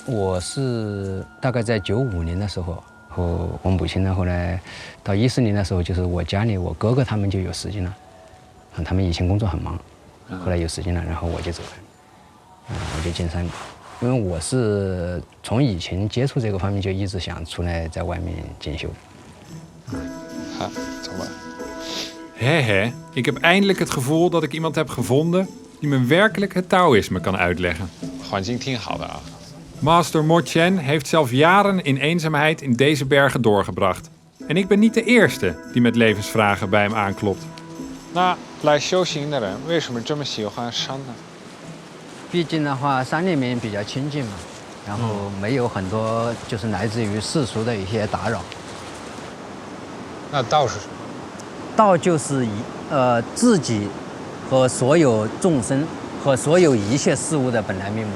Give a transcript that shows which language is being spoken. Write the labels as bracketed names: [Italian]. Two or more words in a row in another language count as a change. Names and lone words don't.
[Chinese] 我是大概在95年的时候，和我母亲呢，后来到14年的时候，就是我家里我哥哥他们就有时间了，他们以前工作很忙，后来有时间了，然后我就走了，我就进山里，因为我是从以前接触这个方面就一直想出来在外面进修。好，走吧。 [Dutch] Hé, ik heb eindelijk het gevoel dat ik iemand heb gevonden die me werkelijk het Taoïsme kan uitleggen. [Chinese] 环境挺好的啊。 [Dutch] Master Mo Chen heeft zelf jaren in eenzaamheid in deze bergen doorgebracht. En ik ben niet de eerste die met levensvragen bij hem aanklopt. [Chinese] 那来修行的人为什么这么喜欢山呢？毕竟的话，山里面比较清静嘛，然后没有很多就是来自于世俗的一些打扰。那道是什么？道就是自己和所有众生和所有一切事物的本来面目。